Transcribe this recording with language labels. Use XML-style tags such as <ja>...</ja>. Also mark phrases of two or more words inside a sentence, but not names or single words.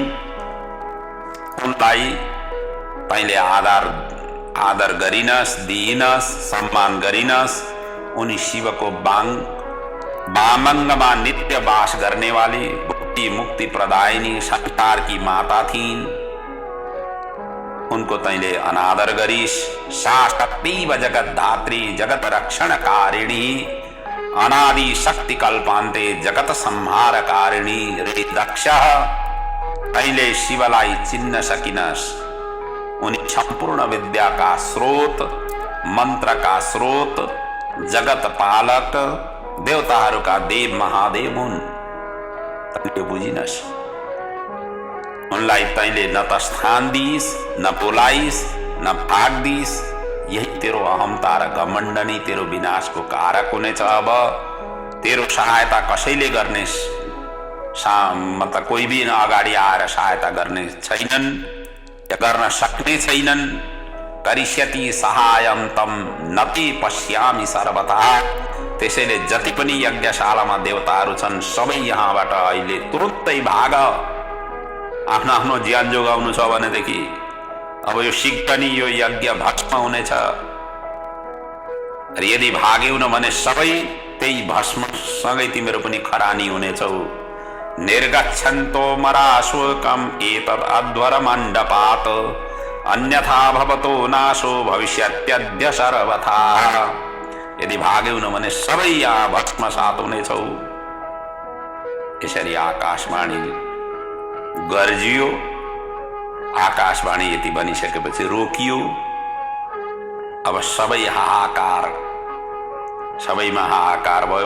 <ne>उनलाई तैँले आदर गरिनस्, दिइनस्, सम्मान गरिनस्। उनी शिवको वामङ्गमा नित्य वास गर्ने वाली मुक्ति प्रदायिनी</ne> <hi>संसार की माता</hi> <ne>थिइन्। उनको तैँले अनादर गरिस्।</ne> <sa>सा शक्तिव जगत धात्री जगत रक्षणकारिणी अनादि शक्ति कल्पान्ते जगत संहारकारिणी।</sa> <ne>रे दक्ष, तैँले शिवलाई चिन्न सकिनस्। उनी सम्पूर्ण</ne> <hi>विद्या का स्रोत, मंत्र का स्रोत,</hi> <ne>जगत पालक, देवताहरूका देव महादेव हुन्। तैँले बुझिनस्। उनलाई तैँले न त स्थान दिइस्, न बोलाइस्, न भाग दिइस्। यही तेरो अहमता र घमण्ड नै तेरो विनाशको कारक हुनेछ। अब तेरो सहायता कसैले गर्ने मतलब कोही भी अगाडि आएर सहायता गर्ने छैनन्, गर्न सक्ने छैनन्।</ne> <sa>करिष्यति सहायम तम नति पश्यामि सर्वथा।</sa> <ne>त्यसैले जति पनि यज्ञशालामा देवताहरू छन् सबै यहाँबाट अहिले तुरुन्तै भाग। आफ्नो आफ्नो ज्यान जोगाउनु छ भनेदेखि अब यो शीघ्र नै यो यज्ञ भस्म हुनेछ। र यदि भाग्यौ न भने सबै त्यही भस्मसँगै तिमीहरू पनि खरानी हुनेछौ।</ne> <sa>निर्गच्छन्तो मराशोकम एतद् अध्वर मण्डपात् अन्यथा भवतो नाशो भविष्यत्यद्य सर्वथा।</sa> <ne>यदि भाग्यौ न भने सबै यहाँ भस्मसात हुनेछौ। यसरी आकाशवाणी गर्जियो। आकाशवाणी यति भनिसकेपछि रोकियो। अब सबै हाहाकार, सबैमा हाहाकार भयो।</ne>